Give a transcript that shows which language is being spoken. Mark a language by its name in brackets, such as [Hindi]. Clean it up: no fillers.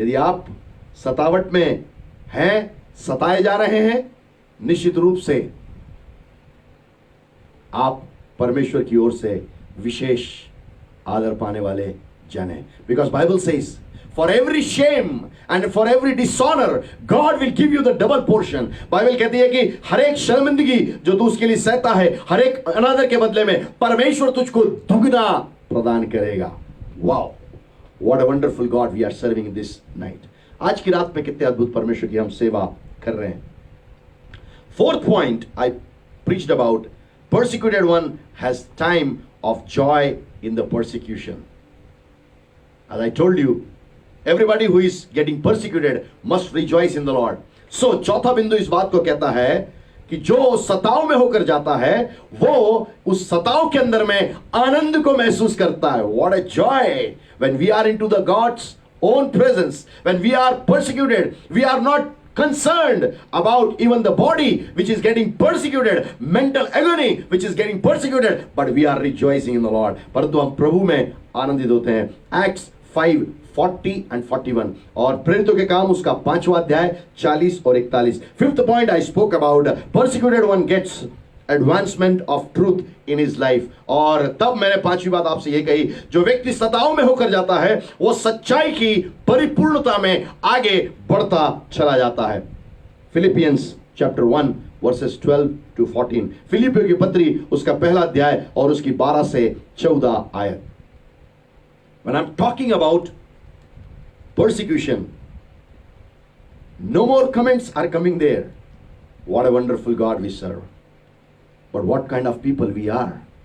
[Hindi] यदि आप सतावट में हैं, सताए जा रहे हैं, निश्चित रूप से आप परमेश्वर की ओर से विशेष आदर पाने वाले जन हैं. [English] Because Bible says for every shame and for every dishonour God will give you the double portion. [Hindi] Bible कहती है कि हर एक शर्मिंदगी जो तू उसके लिए सहता है, हर एक अनादर के बदले में परमेश्वर तुझको दुगना प्रदान करेगा. [English] Wow, What a wonderful God we are serving this night. [Hindi] आज की रात में कितने अद्भुत परमेश्वर की हम सेवा कर रहे हैं. [English] Fourth point I preached about, persecuted one has time of joy in the persecution. As I told you, everybody who is getting persecuted must rejoice in the Lord. [Hindi] So चौथा बिंदु इस बात को कहता है कि जो सताव में होकर जाता है वो उस सताव के अंदर में आनंद को महसूस करता है. [English] What a joy when we are into the God's own presence. When we are persecuted, we are not concerned about even the body which is getting persecuted, mental agony which is getting persecuted, but we are rejoicing in the Lord. [Hindi] परंतु हम प्रभु में आनंदित होते हैं. [English] Acts 5:40 and 41 [Hindi] और प्रेरितों के काम उसका 5वां अध्याय 40 और 41. [English] Fifth point I spoke about, persecuted one gets advancement of truth in his life. [Hindi] और तब मैंने 5वीं बात आपसे ये कही, जो व्यक्ति सताव में होकर जाता है वो सच्चाई की परिपूर्णता में आगे बढ़ता चला जाता है. [English] Philippians chapter 1 verses 12 to 14. [Hindi] फिलिपियों की पत्री उसका पहला अध्याय और उसकी 12 से 14 आयत. [English] When I'm talking about persecution, no more comments are coming there. What a wonderful God we serve. But what kind of people we are.